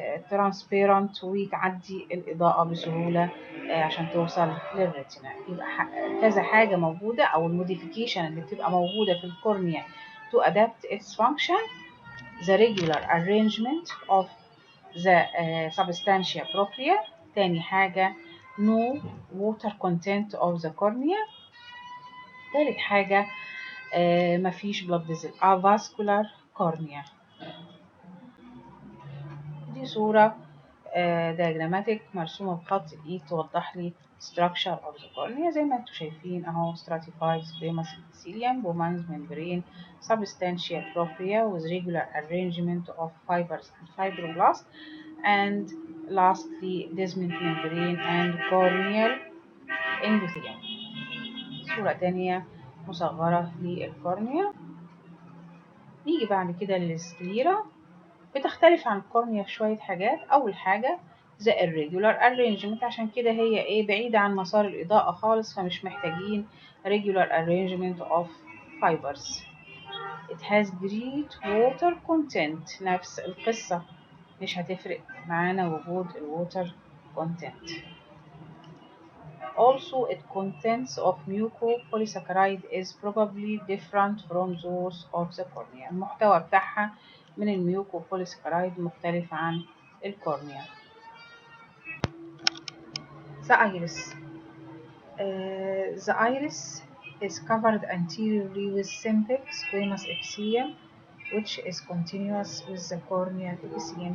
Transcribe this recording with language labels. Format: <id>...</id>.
<ar>ترانسبيرنت وتعدي الإضاءة بسهولة عشان توصل للريتنا. يبقى كذا حاجة موجودة، أو الموديفيكيشن اللي بتبقى موجودة في الكورنيا</ar> <en>to adapt its function: the regular arrangement of the substantia propria.</en> <ar>تاني حاجة</ar> <en>no water content of the cornea.</en> <ar>تالت حاجة مفيش</ar> <en>blood vessel avascular cornea.</en> <ar>دي صورة diagrammatic مرسومة بخط الإيد توضح لي</ar> <en>structure of the cornea.</en> <ar>زي ما انتم شايفين اهو:</ar> <en>stratified squamous epithelium, Bowman's membrane, substantia propria with regular arrangement of fibers and fibroblasts, and lastly descending membrane and corneal endothelium.</en> <ar>صورة تانية مصغرة للكورنيا. نيجي بعد كده للسكليرا. بتختلف عن الكورنيا في شوية حاجات. أول حاجة</ar> <en>the irregular arrangement،</en> <ar>عشان كده هي بعيدة عن مسار الإضاءة خالص، فمش محتاجين</ar> <en>regular arrangement of fibers. it has great water content،</en> <ar>نفس القصة، مش هتفرق معانا وجود الwater content.</ar> <en>Also, its contents of mucopolysaccharide is probably different from those of the cornea.</en> <ar>المحتوى بتاعها من الميوكوبوليساكرايد مختلف عن الكورنيا.</ar> <en>The iris. The iris is covered anteriorly with simple squamous epithelium which is continuous with the corneal epithelium.</en>